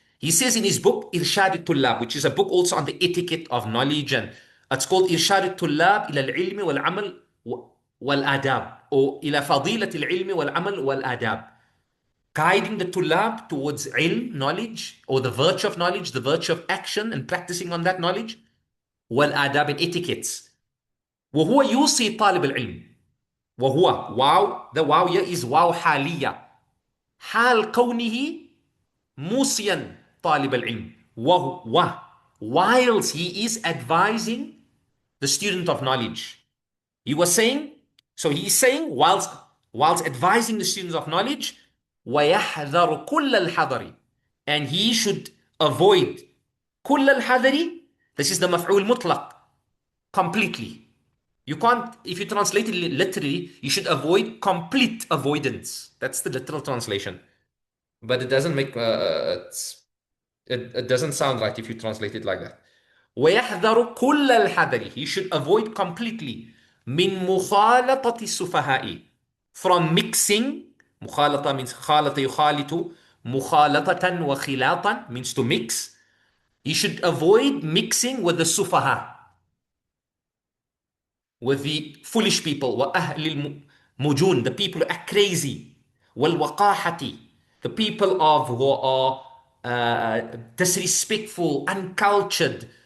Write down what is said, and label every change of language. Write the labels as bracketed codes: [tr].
[en] He says in his book, Irshad al-Tullab, which is a book also on the etiquette of knowledge, and it's called Irshad al-Tullab ila al-ilmi wal-amal wal-adab, or ila fadilat al-ilmi wal-amal wal-adab. Guiding the tulab towards ilm, knowledge, or the virtue of knowledge, the virtue of action and practicing on that knowledge, [ar] والآداب [en] and etiquettes. [ar] وهو يوصي طالب العلم. وهو واو, [en] the [ar] واو [en] here is [ar] واو حالية. حال كونه موصيا طالب العلم. وهو, [en] whilst he is advising the student of knowledge. He was saying, so he's saying whilst advising the students of knowledge, [ar] وَيَحْذَرُ كُلَّ الْحَذَرِ, [en] and he should avoid [ar] كُلَّ الْحَذَرِ. [en] This is the [ar] مفعول مطلق, [en] completely. You can't, if you translate it literally, you should avoid complete avoidance. That's the literal translation. But it doesn't make, it doesn't sound right if you translate it like that. [ar] وَيَحْذَرُ كُلَّ الْحَذَرِ, [en] he should avoid completely [ar] من مخالطة السفهاء, [en] from mixing. [ar] مخالطة [en] means [ar] خالط يخالط, مخالطة وخلاطا [en] means to mix. He should avoid mixing with the sufaha, with the foolish people. [ar] وأهل المجون, [en] the people who are crazy. [ar] والوقاحة, [en] the people of who are disrespectful, uncultured.